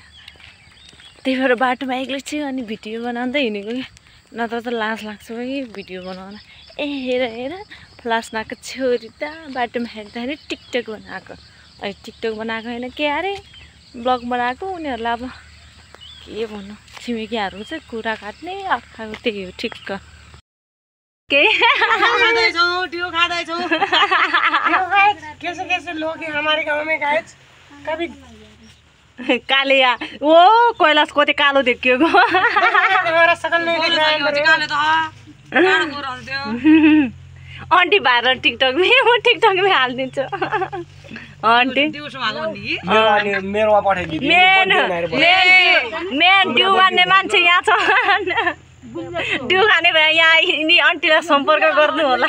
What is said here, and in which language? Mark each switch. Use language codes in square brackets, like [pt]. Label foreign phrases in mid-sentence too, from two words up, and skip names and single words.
[ne] त्यही भएर बाटोमा एक्लै छु अनि भिडियो बनाउँदै हिँडेको कि नत्र त लाज लाग्छ कि भिडियो बनाउन। ए हेर फ्लास्नाको छोरी त बाटोमा हेर्दाखेरि टिकटक बनाएको। अहिले टिकटक बनाएको होइन के अरे ब्लग बनाएको। उनीहरूलाई अब के भन्नु छिमेकीहरू चाहिँ कुरा काट्ने अर्काको त्यही हो ठिक्क। के [hi] कैसे लोग हैं हमारे गांव में गाइस कभी [ne] कालिया ओ कैलाश कति कालो देखिएको [hi] हमारा शकल नहीं दिख रहा है। [ne] आन्टी भाइरल [hi] टिकटक में टिकटक में [ne] हालिदिन्छु। आन्टी मेरोमा पठाइदिनु। मेन ड्यू मान्ने मान्छे यहाँ छ। ड्यू खाने भए यहाँ यिनी आन्टीलाई सम्पर्क गर्नु होला।